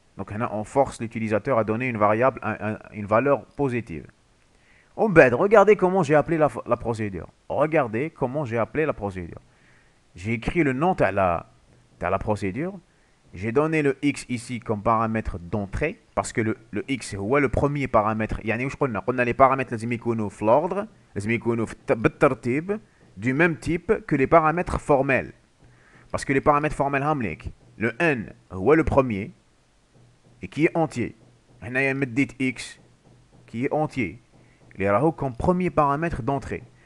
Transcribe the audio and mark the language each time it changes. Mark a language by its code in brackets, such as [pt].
[fr] Donc on force l'utilisateur à donner une variable, une valeur positive. Regardez comment j'ai appelé la procédure. Regardez comment j'ai appelé la procédure. J'ai écrit le nom de la procédure. J'ai donné le x ici comme paramètre d'entrée. Parce que le x est le premier paramètre. [ar] يعني واش قلنا؟ قلنا [fr] les paramètres [ar] لازم يكونوا في [fr] l'ordre. [ar] لازم يكونوا بالترتيب. [fr] Du même type que les paramètres formels. Parce que les paramètres formels hamlik, le n est le premier et qui est entier. [ar] هنايا مديت [fr] x qui est entier. Il est comme premier paramètre d'entrée.